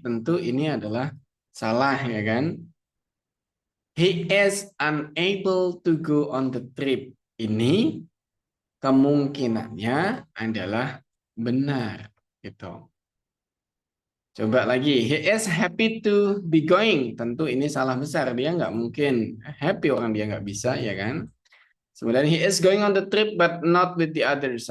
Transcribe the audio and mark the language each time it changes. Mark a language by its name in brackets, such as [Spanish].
[Indonesian] Tentu ini adalah salah, ya kan? [English] He is unable to go on the trip. [Indonesian] Ini kemungkinannya adalah benar, gitu. Coba lagi, [English] he is happy to be going. [Indonesian] Tentu ini salah besar, dia nggak mungkin happy, orang dia nggak bisa, ya kan? Kemudian [English] he is going on the trip but not with the others.